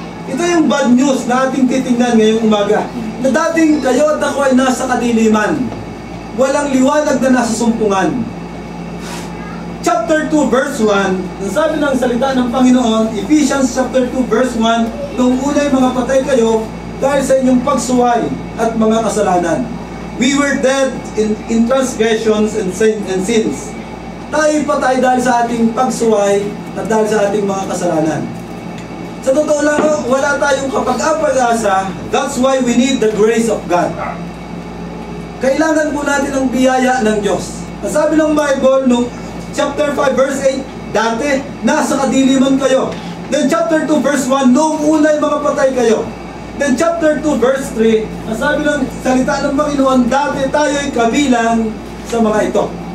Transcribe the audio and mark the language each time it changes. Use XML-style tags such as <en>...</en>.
<tl>Ito yung bad news na ating titingnan ngayong umaga. Na dating kayo at ako ay nasa kadiliman. Walang liwanag na nasa sumpungan.</tl> <en>Chapter 2 verse 1,</en> <tl>ang sabi ng salita ng Panginoon, Ephesians chapter 2 verse 1, nung unay mga patay kayo dahil sa inyong pagsuway at mga kasalanan.</tl> <en>We were dead in transgressions and sins.</en> <tl>Tayo patay dahil sa ating pagsuway at dahil sa ating mga kasalanan. Sa totoo lang, wala tayong kapag-apag-asa.</tl> <en>That's why we need the grace of God.</en> <tl>Kailangan po natin ang biyaya ng Diyos. Ang sabi ng Bible, nung chapter 5 verse 8, dati, nasa kadiliman kayo.</tl> <en>Then chapter 2 verse 1,</en> <tl>noong unay mga patay kayo.</tl> <en>Then chapter 2 verse 3,</en> <tl>ang sabi ng salita ng Panginoon, dati tayo'y kabilang sa mga ito.</tl>